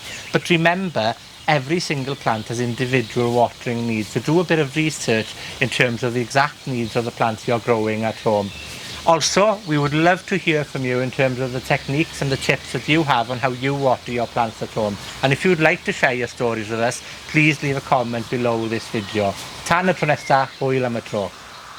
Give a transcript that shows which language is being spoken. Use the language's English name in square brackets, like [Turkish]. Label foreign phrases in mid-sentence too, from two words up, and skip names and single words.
[English] But remember, every single plant has individual watering needs, so do a bit of research in terms of the exact needs of the plants you're growing at home. Also, we would love to hear from you in terms of the techniques and the tips that you have on how you water your plants at home. And if you'd like to share your stories with us, please leave a comment below this video. [Welsh] Tan y tro nesa, hwyl am y tro.